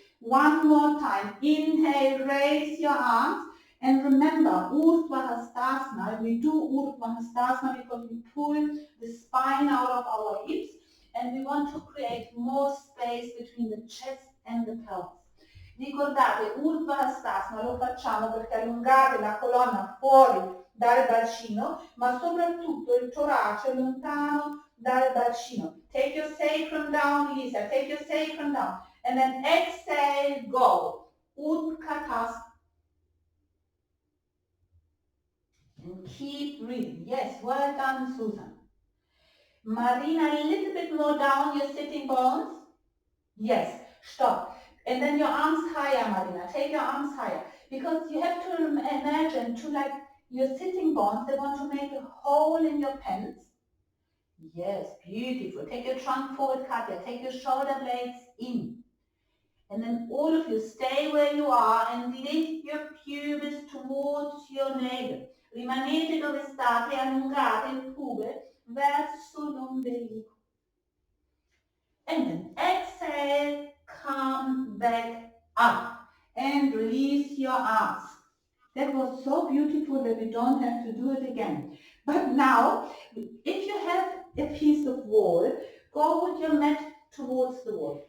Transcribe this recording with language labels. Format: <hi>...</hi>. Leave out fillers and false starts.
<en>One more time. Inhale, raise your arms. And remember, Urdhva Hastasana, we do Urdhva Hastasana because we pull the spine out of our hips and we want to create more space between the chest and the pelvis.</en> <it>Ricordate, Urdhva Hastasana lo facciamo perché allungate la colonna fuori dal bacino, ma soprattutto il torace lontano dal bacino.</it> <en>Take your sacrum down, Lisa. Take your sacrum down. And then exhale, go. Utkatasana. And keep breathing. Yes, well done, Susan. Marina, a little bit more down your sitting bones. Yes, stop. And then your arms higher, Marina. Take your arms higher. Because you have to imagine your sitting bones, they want to make a hole in your pants. Yes, beautiful. Take your trunk forward, Katya. Take your shoulder blades in. And then all of you stay where you are and lift your pubis towards your navel.</en> <it>Rimanete dove state, allungate il pube verso l'ombelico.</it> <en>And then exhale, come back up and release your arms. That was so beautiful that we don't have to do it again. But now, if you have a piece of wall, go with your mat towards the wall.</en>